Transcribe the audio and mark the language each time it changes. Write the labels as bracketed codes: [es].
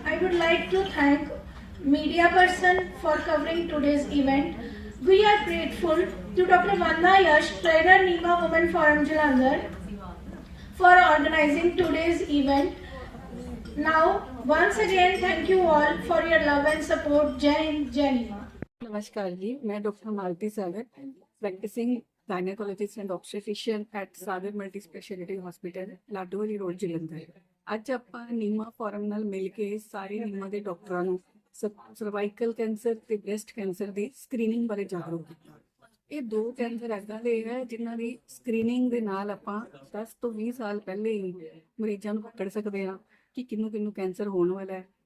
[en] I would like to thank media person for covering today's event. We are grateful to Dr. Vanna Yash, trainer Nima Women Forum Jalandhar, for organizing today's event. Now, once again, thank you all for your love and support. Jai Hind, Jai Nima. नमस्कार जी, मैं doctor Malti Sagar, practising gynaecologist and obstetrician at Sagar multi speciality hospital Ladowali road Jalandhar. [pa] ਅੱਜ ਆਪਾਂ ਨੀਮਾ form ਨਾਲ ਮਿਲ ਕੇ ਸਾਰੇ ਨੀਮਾ ਦੇ ਡਾਕਟਰਾਂ ਨੂੰ cervical cancer ਤੇ ਬ੍ਰੈਸਟ ਕੈਂਸਰ ਦੀ ਸਕਰੀਨਿੰਗ ਬਾਰੇ ਜਾਗਰੂਕ ਕੀਤਾ। ਇਹ ਦੋ ਕੈਂਸਰ ਐਦਾਂ ਦੇ ਹੈ ਜਿਨ੍ਹਾਂ ਦੀ ਸਕਰੀਨਿੰਗ ਦੇ ਨਾਲ ਆਪਾਂ 10 ਤੋਂ 20 ਸਾਲ ਪਹਿਲੇ ਹੀ ਮਰੀਜ਼ਾਂ ਨੂੰ ਪਕੜ ਸਕਦੇ ਹਾਂ ਕਿ ਕਿਹਨੂੰ ਕਿਹਨੂੰ ਕੈਂਸਰ ਹੋਣ ਵਾਲਾ ਹੈ।